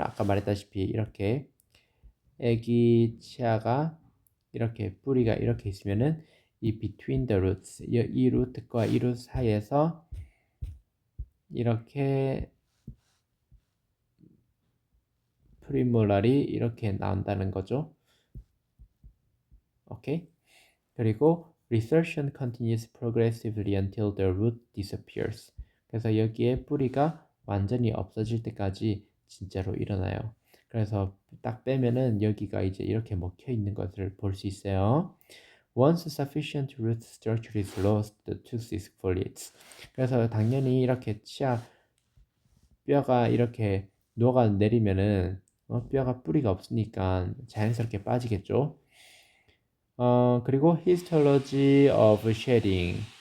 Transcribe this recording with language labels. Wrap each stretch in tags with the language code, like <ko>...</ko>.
<ko>아까 말했다시피 이렇게 애기 치아가 이렇게 뿌리가 이렇게 있으면은 이 between the roots 이 루트과 이 루트 사이에서 이렇게 프리몰랄이 이렇게 나온다는 거죠. 오케이. 그리고</ko> <en>resorption continues progressively until the root disappears.</en> <ko>그래서 여기에 뿌리가 완전히 없어질 때까지 진짜로 일어나요. 그래서 딱 빼면은 여기가 이제 이렇게 먹혀 있는 것을 볼 수 있어요.</ko> <en>Once sufficient root structure is lost, the tooth exfoliates.</en> <ko>그래서 당연히 이렇게 치아 뼈가 이렇게 녹아 내리면은 뼈가 뿌리가 없으니까 자연스럽게 빠지겠죠. 그리고</ko> <en>histology of shedding.</en>